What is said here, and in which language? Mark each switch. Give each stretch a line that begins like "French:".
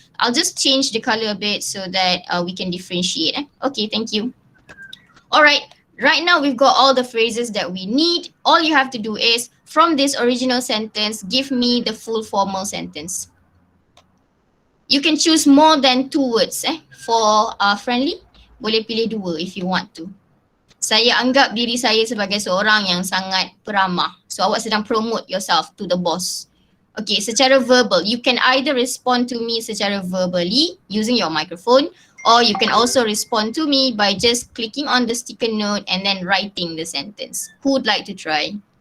English: I'll just change the color a bit so that we can differentiate. Okay, thank you. Alright, right now we've got all the phrases that we need. All you have to do is, from this original sentence, give me the full formal sentence. You can choose more than 2 words for friendly.
Malay: Boleh pilih
English: 2 if you want to.
Malay: Saya anggap diri saya sebagai seorang yang sangat peramah.
English: So
Malay: awak sedang
English: promote yourself to the boss. Okay,
Malay: secara verbal,
English: you can either respond to me
Malay: secara
English: verbally using your microphone, or you can also respond to me by just clicking on the sticker note and then writing the sentence. Who would like to try?